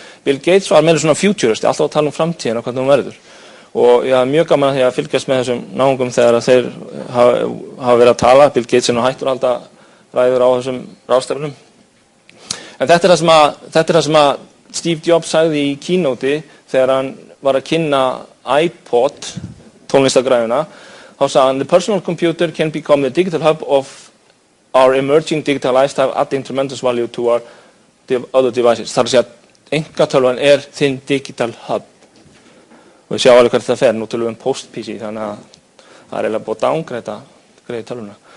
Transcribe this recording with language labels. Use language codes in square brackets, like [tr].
[is] Bill Gates var meira svona futurist, alltaf að tala framtíðina og hvernig hún verður. Og ég hafði mjög gaman að því að fylgjast með þessum náungum þegar þeir hafa verið að tala. Bill Gates nú hættur að halda ræður á þessum ráðstefnum. En þetta er það sem að Steve Jobs sagði í keynote þegar hann var að kynna iPod, tónlistagræðuna. Þá sagði hann, [en] the personal computer can become the digital hub of our emerging digital lifestyle, adding tremendous value to our other devices. [is] Það er að segja að einkatölvan er þinn digital hub. Og við sjáum alveg hvert það fer, nú tölum við post-PC, þannig að það er eiginlega búið að downgreita tölvuna.